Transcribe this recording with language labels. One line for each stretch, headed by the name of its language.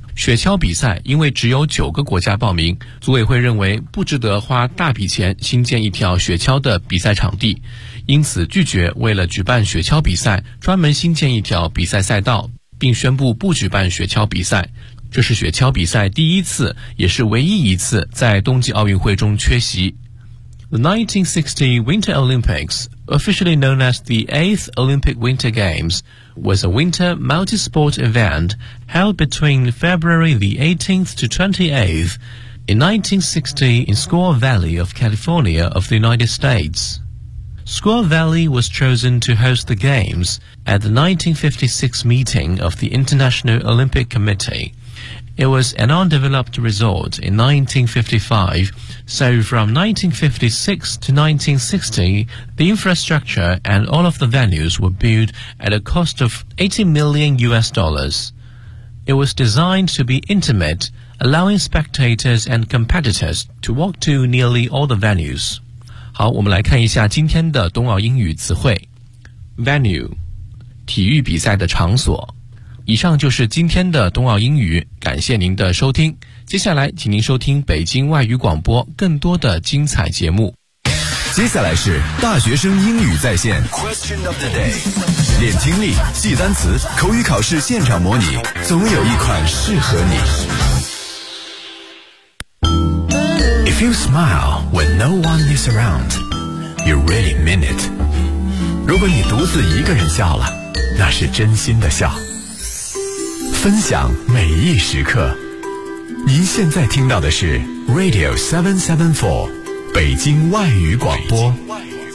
Chinese: 雪橇比赛因为只有9个国家报名，组委会认为不值得花大笔钱新建一条雪橇的比赛场地，因此拒绝为了举办雪橇比赛专门新建一条比赛赛道，并宣布不举办雪橇比赛。这是雪橇比赛第一次也是唯一一次在冬季奥运会中缺席。
English: The 1960 Winter Olympics, officially known as the 8th Olympic Winter Games,was a winter multi-sport event held between February the 18th to 28th in 1960 in Squaw Valley of California of the United States. Squaw Valley was chosen to host the Games at the 1956 meeting of the International Olympic Committee. It was an undeveloped resort in 1955, so from 1956 to 1960, the infrastructure and all of the venues were built at a cost of $80 million. It was designed to be intimate, allowing spectators and competitors to walk to nearly all the venues.
Chinese: 好，我们来看一下今天的冬奥英语词汇。Venue, 体育比赛的场所。以上就是今天的冬奥英语，感谢您的收听。接下来，请您收听北京外语广播更多的精彩节目。接下来是大学生英语在线 Question of the Day， 练听力、记单词、口语考试现场模拟，总有一款适合你。
English: If you smile when no one is around, you really mean it。
Chinese: 如果你独自一个人笑了，那是真心的笑。分享每一时刻，您现在听到的是 Radio 774北京外语广播。北京外语